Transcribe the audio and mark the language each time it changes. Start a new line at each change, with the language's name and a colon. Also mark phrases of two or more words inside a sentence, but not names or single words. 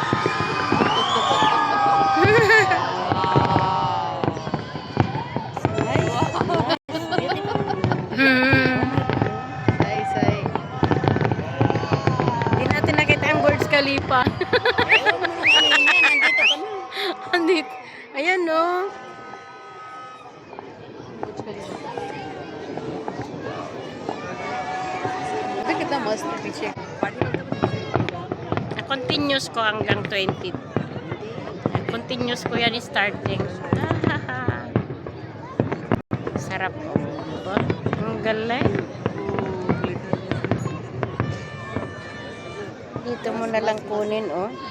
Hindi: सही सही
Filipino: Hindi natin nakita ang Burj Khalifa. Nandito ka na. Andito. Ayan, no?
Hindi: तो कितना मस्त है पीछे
Filipino: Na-continuous ko hanggang 20. Continuous ko yan starting. Sarap po. Diba? Ang galing. Dito mo na lang kunin, oh.